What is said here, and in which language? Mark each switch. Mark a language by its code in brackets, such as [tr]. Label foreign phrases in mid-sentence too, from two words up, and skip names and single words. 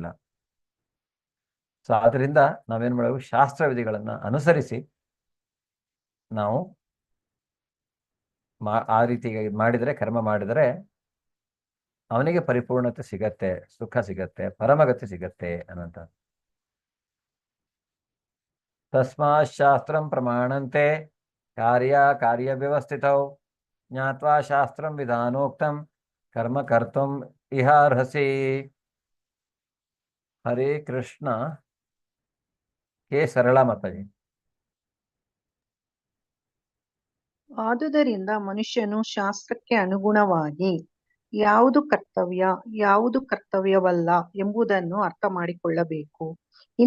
[kn] ಸೊ ಆದ್ರಿಂದ ನಾವೇನ್ ಮಾಡಬೇಕು? ಶಾಸ್ತ್ರ ವಿಧಿಗಳನ್ನ ಅನುಸರಿಸಿ ನಾವು ಆ ರೀತಿ ಮಾಡಿದರೆ, ಕರ್ಮ ಮಾಡಿದರೆ ಅವನಿಗೆ ಪರಿಪೂರ್ಣತೆ ಸಿಗತ್ತೆ, ಸುಖ ಸಿಗತ್ತೆ, ಪರಮಗತಿ ಸಿಗತ್ತೆ ಅನ್ನಂತ. [sa] तस्मात् शास्त्रं प्रमाणंते कार्य व्यवस्थितौ ज्ञात्वा शास्त्रं विधानोक्तं कर्म कर्तुं इहार्हसि. [kn] ಹರೇ ಕೃಷ್ಣ. ಕೆ ಸರಳ ಮಾತಾಜಿ. ಆದುದರಿಂದ ಮನುಷ್ಯನು ಶಾಸ್ತ್ರಕ್ಕೆ ಅನುಗುಣವಾಗಿ ಯಾವುದು ಕರ್ತವ್ಯ, ಯಾವುದು ಕರ್ತವ್ಯವಲ್ಲ ಎಂಬುದನ್ನು ಅರ್ಥ ಮಾಡಿಕೊಳ್ಳಬೇಕು.